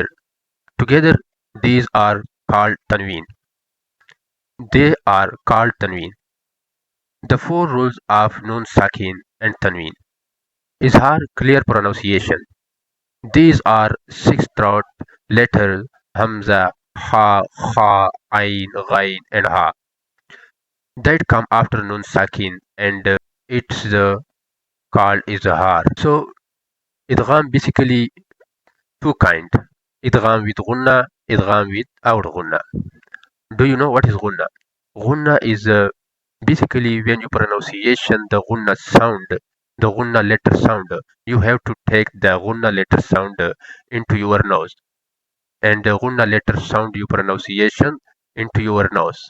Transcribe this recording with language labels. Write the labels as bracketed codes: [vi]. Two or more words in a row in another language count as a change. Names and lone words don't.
[en] Together these are called tanween. They are called tanween. The four rules of [ar] nun sakin [en] and tanween. Izhar clear pronunciation. These are six throat letters hamza, ha, kha, ain, ghain and ha that come after [ar] nun sakin [en] and it's called izhar. So idgham basically two kind. Idgham with gunna, idgham without gunna. Do you know what is gunna? Gunna is basically when you pronunciation the gunna sound, the gunna letter sound, you have to take the gunna letter sound into your nose, and the gunna letter sound you pronunciation into your nose.